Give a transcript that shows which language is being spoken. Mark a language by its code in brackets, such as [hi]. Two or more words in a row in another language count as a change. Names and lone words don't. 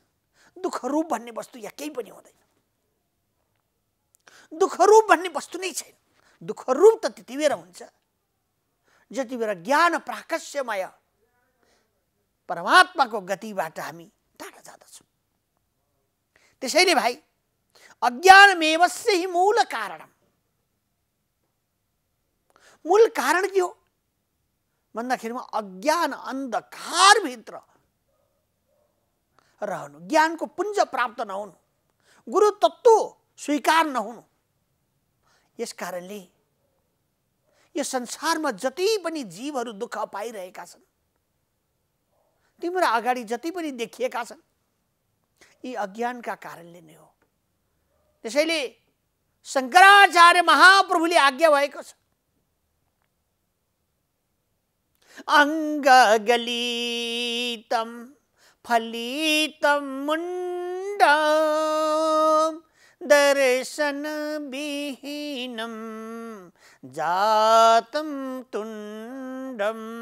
[ne] दुःख रूप भन्ने वस्तु यहाँ केही पनि हुँदैन। दुःख रूप भन्ने वस्तु नै छैन। दुःख रूप त त्यति बेला हुन्छ जति बेला ज्ञान प्राकस्यमय परमात्माको गतिबाट हामी टाढा जाँदछौँ। त्यसैले भाइ [sa] अज्ञानमेवस्य हि मूल कारणम। [ne] मूल कारण के हो भन्दाखेरिमा अज्ञान अन्धकारभित्र रहनु, ज्ञानको पुञ्ज प्राप्त नहुनु, गुरु तत्त्व स्वीकार नहुनु। यस कारणले यो संसारमा जति पनि जीवहरू दुःख पाइरहेका छन्, तिम्रो अगाडि जति पनि देखिएका छन्, यी अज्ञानका कारणले नै हो। त्यसैले शङ्कराचार्य महाप्रभुले आज्ञा भएको छ, [sa] अङ्गगलितं फलितं मुण्डं दर्शनविहीनं जातं तुण्डम्